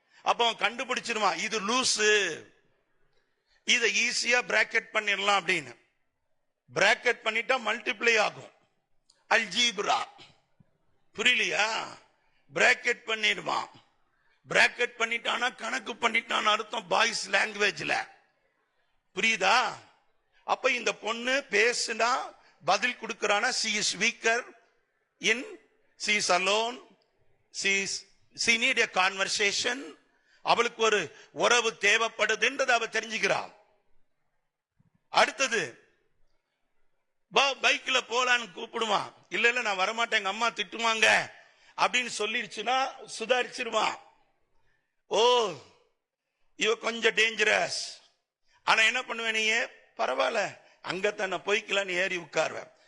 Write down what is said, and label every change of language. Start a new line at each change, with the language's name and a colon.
Tamil: அப்ப அவன் கண்டுபிடிச்சிருவான், இது லூசு, இதை ஈஸியா பிராக்கெட் பண்ணிடலாம் அப்படின்னு. பிராக்கெட் பண்ணிட்டா மல்டிப்ளை ஆகும். அல்ஜீப்ரா புரியலையா? பிராக்கெட் பண்ணிடுவான். பிராக்கெட் பண்ணிட்டானா கணக்கு பண்ணிட்டான் அர்த்தம் பாய்ஸ் லாங்குவேஜ்ல. புரியுதா? அப்ப இந்த பொண்ணு பேசுனா பதில் கொடுக்கறானா,
English: she is weaker in, she is alone, she need a conversation.
Tamil: அவளுக்கு ஒரு உறவு தேவைப்படுதுன்றதை அவ தெரிஞ்சுக்கிறாள். அடுத்தது பைக்ல போலான்னு கூப்பிடுவான். இல்ல இல்ல நான் வரமாட்டேன், எங்க அம்மா திட்டுவாங்க அப்படின்னு சொல்லிருச்சுன்னா சுதாரிச்சிருவான். ஓ இவ கொஞ்சம் டேஞ்சரஸ். ஆனா என்ன பண்ணுவேன், நீ பரவாயில்ல அங்க தானே போய்க்கலான்னு ஏறி உட்காருவேன்.